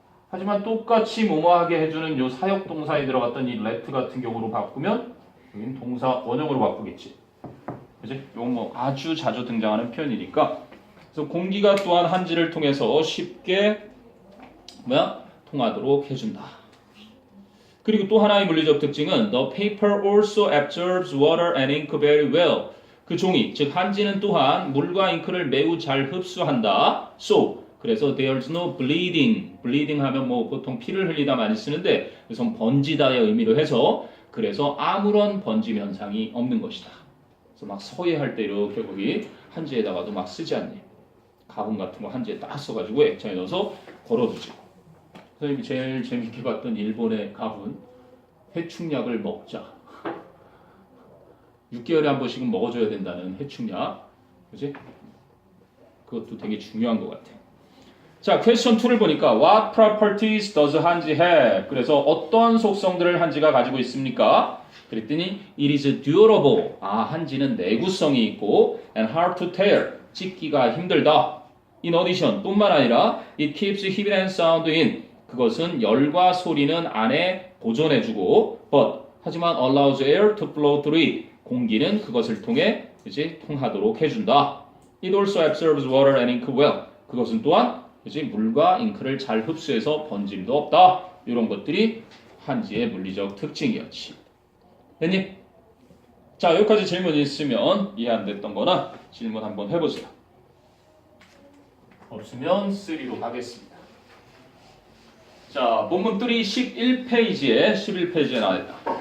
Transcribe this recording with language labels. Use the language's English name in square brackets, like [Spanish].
[Korean] 하지만 똑같이 뭐뭐하게 해주는 요 사역동사에 들어갔던 이 let 같은 경우로 바꾸면 여기는 동사 원형으로 바꾸겠지. 그지? 이건 뭐 아주 자주 등장하는 표현이니까. 그래서 공기가 또한 한지를 통해서 쉽게 통하도록 해준다. [English] 그리고 또 하나의 물리적 특징은 the paper also absorbs water and ink very well. [Korean] 그 종이, 즉 한지는 또한 물과 잉크를 매우 잘 흡수한다. [English] So, 그래서 there's no bleeding. [Korean] bleeding 하면 뭐 보통 피를 흘리다 많이 쓰는데 그래서 번지다의 의미로 해서 그래서 아무런 번짐 현상이 없는 것이다. 그래서 막 서예할 때 이렇게 거기 한지에다가도 막 쓰지 않니? 가공 같은 거 한지에 딱 써가지고 액자에 넣어서 걸어두지. 선생님이 제일 재밌게 봤던 일본의 가훈 해충약을 먹자. 6개월에 한 번씩은 먹어줘야 된다는 해충약. 그지? 그것도 되게 중요한 것 같아. 자, 퀘스천 2를 보니까 What properties does 한지 have? 그래서 어떤 속성들을 한지가 가지고 있습니까? [English] 그랬더니 It is durable. 한지는 내구성이 있고 and hard to tear. [Korean] 찢기가 힘들다. [English] In addition, 뿐만 아니라 It keeps heat and sound in. 그것은 열과 소리는 안에 보존해주고 but 하지만 allows air to flow through it. [Korean] 공기는 그것을 통해 이제 통하도록 해준다. [English] It also absorbs water and ink well. [Korean] 그것은 또한 이제 물과 잉크를 잘 흡수해서 번짐도 없다. 이런 것들이 한지의 물리적 특징이었지. 됐니? 자, 여기까지 질문 있으면 이해 안 됐던 거나 질문 한번 해보세요. 없으면 3로 가겠습니다. 자, 본문 3 11페이지에 나와 있다.